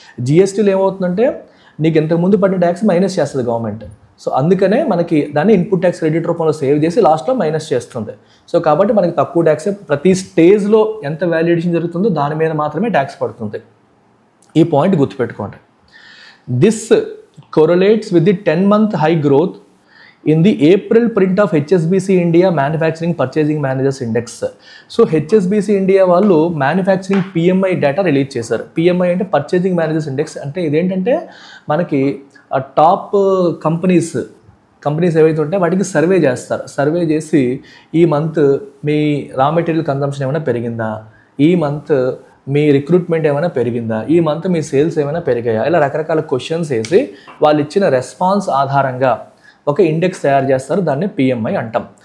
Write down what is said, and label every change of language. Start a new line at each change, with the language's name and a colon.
Telugu: జిఎస్టీలో ఏమవుతుందంటే నీకు ఇంతకుముందు పడిన ట్యాక్స్ మైనస్ చేస్తుంది గవర్నమెంట్. సో అందుకనే మనకి దాన్ని ఇన్పుట్ ట్యాక్స్ క్రెడిట్ రూపంలో సేవ్ చేసి లాస్ట్లో మైనస్ చేస్తుంది. సో కాబట్టి మనకి తక్కువ ట్యాక్స్, ప్రతి స్టేజ్లో ఎంత వాల్యుయేషన్ జరుగుతుందో దాని మీద మాత్రమే ట్యాక్స్ పడుతుంది. ఈ పాయింట్ గుర్తుపెట్టుకోండి.
English: This correlates with the 10-month high growth in the April print of HSBC India Manufacturing Purchasing Managers Index.
Telugu: So HSBC India వాళ్ళు మ్యానుఫ్యాక్చరింగ్ PMI డేటా రిలీజ్ చేశారు. PMI అంటే పర్చేసింగ్ మేనేజర్స్ ఇండెక్స్. అంటే ఇదేంటంటే మనకి top companies ఏవైతే ఉంటాయో వాటికి survey చేస్తారు. సర్వే చేసి ఈ మంత్ మీ రా మెటీరియల్ కన్జంప్షన్ ఏమైనా పెరిగిందా, ఈ మంత్ మీ రిక్రూట్మెంట్ ఏమైనా పెరిగిందా, ఈ మంత్ మీ సేల్స్ ఏమైనా పెరిగాయా, ఇలా రకరకాల క్వశ్చన్స్ వేసి వాళ్ళు ఇచ్చిన రెస్పాన్స్ ఆధారంగా ఒక ఇండెక్స్ తయారు చేస్తారు. దాన్ని PMI అంటాం.